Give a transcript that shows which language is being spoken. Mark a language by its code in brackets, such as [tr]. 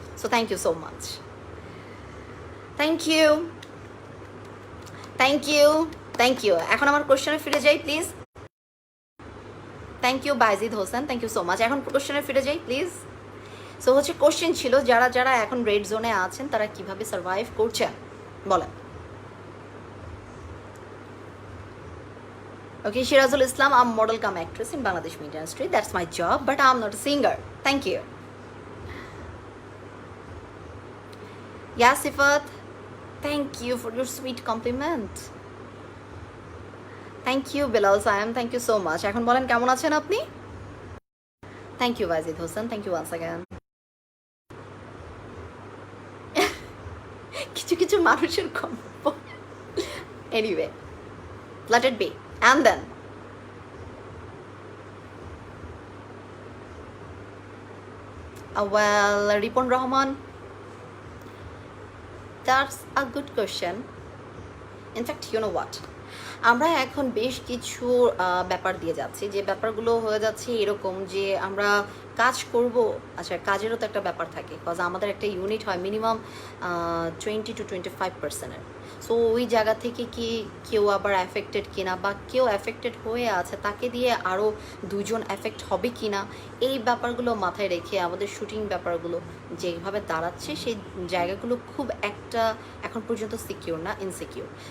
[en] So thank you so much, thank you thank you thank you. [bn] এখন আমার কোশ্চেনে ফিরে যাই please. [en] Thank you Bayezid Hossain, thank you so much. [bn] এখন কোশ্চেনে ফিরে যাই প্লিজ। সো হচ্ছে কোশ্চেন ছিল যারা যারা এখন রেড জোনে আছেন তারা কিভাবে সার্ভাইভ করছেন বলেন। [en] Okay, Shirazul Islam, I'm a model cum actress in Bangladesh media industry. That's my job, but I'm not a singer. Thank you. Yeah, Sifat, thank you for your sweet compliment. Thank you, Bilal Sayam. Thank you so much. [bn] এখন বলেন কেমন আছেন আপনি? [en] Thank you, Wazid Hossain. Thank you once again. [bn] কিছু কিছু মানুষের গল্প। [en] Anyway, let it be. And then well, Ripon Rahman, that's a good question. In fact, you know what, [bn] আমরা এখন বেশ কিছু ব্যাপার দিয়ে যাচ্ছি, যে ব্যাপারগুলো হয়ে যাচ্ছে এরকম যে আমরা কাজ করব, আচ্ছা কাজেরও তো একটা ব্যাপার থাকে, বিকজ আমাদের একটা ইউনিট হয় মিনিমাম 20-25%। সো ওই জায়গা থেকে কি কেউ আবার অ্যাফেক্টেড কিনা, বা কেউ অ্যাফেক্টেড হয়ে আছে তাকে দিয়ে আরও দুজন অ্যাফেক্ট হবে কিনা, এই ব্যাপারগুলো মাথায় রেখে আমাদের শুটিং ব্যাপারগুলো যেভাবে দাঁড়াচ্ছে সেই জায়গাগুলো খুব একটা এখন পর্যন্ত সিকিউর না, ইনসিকিউর।